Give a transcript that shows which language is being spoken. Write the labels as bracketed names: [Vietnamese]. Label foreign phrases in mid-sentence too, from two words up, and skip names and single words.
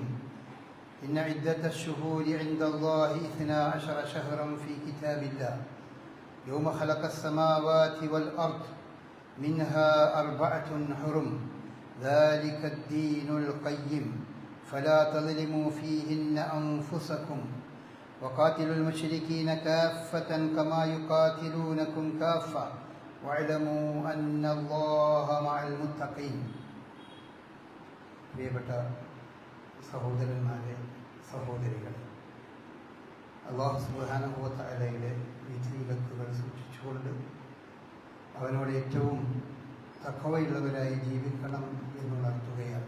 [Arabic] إن عدة الشهور عند الله 12 شهرا في كتاب الله يوم خلق السماوات والأرض منها 4 حرم ذلك الدين القيم فلا تظلموا فيهن أنفسكم وقاتلوا المشركين كافة كما يقاتلونكم كافة واعلموا أن الله مع المتقين. [Malayalam] പ്രിയപ്പെട്ട സഹോദരന്മാരെ, സഹോദരികളെ, അല്ലാഹു [Arabic] سبحانه وتعالى [Malayalam] വിധിവിലക്കുകൾ സൂക്ഷിച്ചുകൊണ്ട് അവനോട് ഏറ്റവും തഖ്വയുള്ളവരായി ജീവിക്കണം എന്നുണർത്തുകയാണ്.